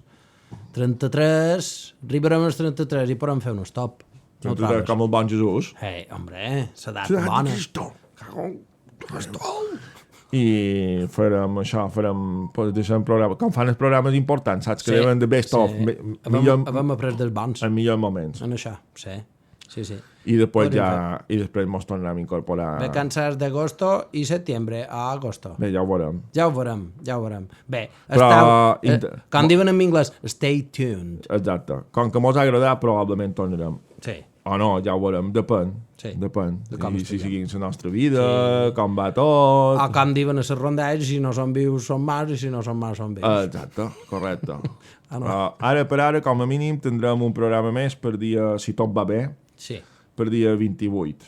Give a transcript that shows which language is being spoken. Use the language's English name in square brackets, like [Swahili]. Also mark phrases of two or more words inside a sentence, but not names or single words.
[Catalan] 33, arribarem als 33 i podem fer un stop. No com el bon Jesús. Hombre, s'edat bona. I farem això, deixem programes, com fan els programes importants, saps? Que deuen de [English] best of. [Catalan] Hem après dels bons. En millors moments. En això, sí. I després mos tornem a incorporar... Vacances d'agosto i setembre a agosto. Bé, ja ho veurem. Bé, com diuen en anglès, [English] stay tuned. [Catalan] Exacte. Com que mos ha agradat, probablement tornarem. Sí. O no, ja ho veurem, depèn. Sí. Depèn. Si seguim la nostra vida, com va tot... O com diuen a les rondalles, si no són vius són mars i si no són mars són vius. Exacte, correcte. Ara per ara, com a mínim, tindrem un programa més per dia, si tot va bé, per dia 28.